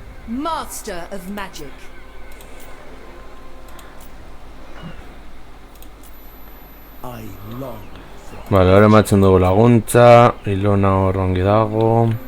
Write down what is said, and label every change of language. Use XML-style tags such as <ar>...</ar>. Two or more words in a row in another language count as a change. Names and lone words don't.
<en>Master of magic. I long for</en> <eu>Vale, ahora ematen dugu laguntza. Ilona hor ongi dago.</eu>